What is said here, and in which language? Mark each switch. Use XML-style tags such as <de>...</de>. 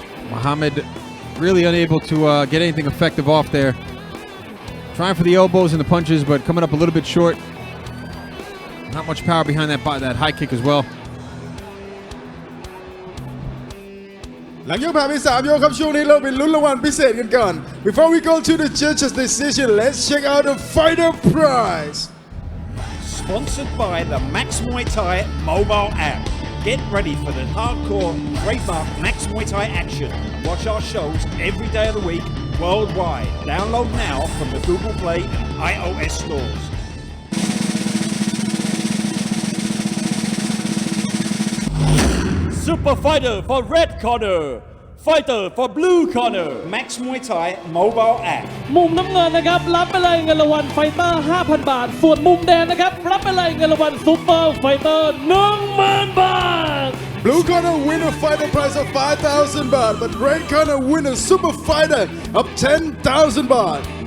<en>Muhammad really unable to get anything effective off there. Trying for the elbows and the punches, but coming up a little bit short. Not much power behind that high kick as well.</en> <th>หลังยกผ่านไป3 ยกครับช่วงนี้เราไปลุ้นรางวัลพิเศษกันก่อน</th> <en>Before we go to the judges' decision, let's check out the fighter prize. Sponsored by the Max Muay Thai mobile app. Get ready for the hardcore trademark Max Muay Thai action. Watch our shows every day of the week worldwide. Download now from the Google Play and iOS stores. Super fighter for red corner, fighter for blue corner. Max Muay Thai mobile app.</en> <th>มุมน้ำเงินนะครับรับไปเลยเงินรางวัลไฟเตอร์ 5,000 บาทส่วนมุมแดงนะครับรับไปเลยเงินรางวัลซูเปอร์ไฟเตอร์ 10,000 บาท</th> <en>Blue corner win a fighter prize of 5,000 baht, but red corner win a super fighter of 10,000 baht.</en>